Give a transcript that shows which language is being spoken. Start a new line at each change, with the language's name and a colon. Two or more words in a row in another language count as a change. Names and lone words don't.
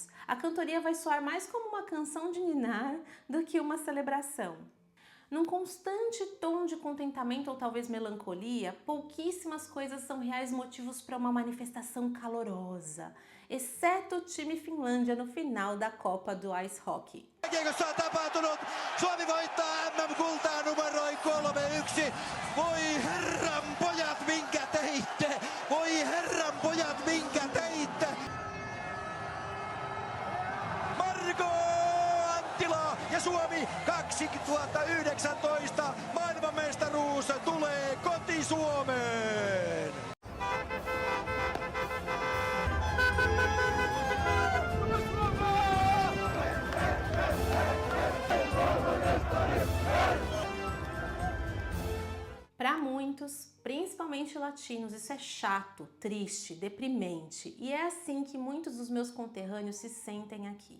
Portuguese: A cantoria vai soar mais como uma canção de ninar do que uma celebração. Num constante tom de contentamento ou talvez melancolia, pouquíssimas coisas são reais motivos para uma manifestação calorosa, exceto o time Finlândia no final da Copa do Ice Hockey.
Finnish: Kiekossa on tapahtunut. Suomi voittaa MM-kultaa numeroin 3-1. Voi herran pojat, minkä teitte! Voi herran pojat, minkä teitte! Marko Anttila ja Suomi 2019 maailmanmestaruus tulee koti-Suomeen!
Portuguese: Para muitos, principalmente latinos, isso é chato, triste, deprimente e é assim que muitos dos meus conterrâneos se sentem aqui.